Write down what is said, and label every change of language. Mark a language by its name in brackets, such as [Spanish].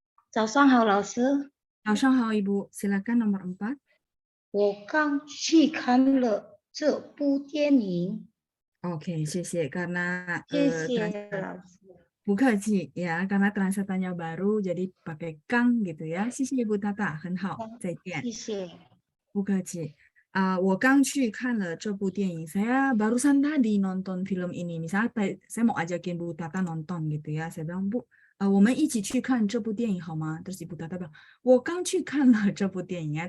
[Chinese] 早上好，老师。早上好， [Indonesian] Ibu. Silakan nomor 4. [Chinese] 我刚去看了这部电影。 Oke, 谢谢.Karena 谢谢老师。不客气 [Indonesian] ya, karena translatannya baru jadi pakai kang gitu ya. [Chinese] 谢谢 Ibu Tata, 很好，再见。谢谢。不客气。我刚去看了这部电影. [Indonesian] Saya barusan tadi nonton film ini. Misalnya saya mau ajakin Bu Tata nonton gitu ya. Saya bilang, Bu, [Chinese] 我们一起去看这部电影好吗? [Indonesian] Terus Ibu Tata bilang, [Chinese] 我刚去看了这部电影 [Indonesian] ya.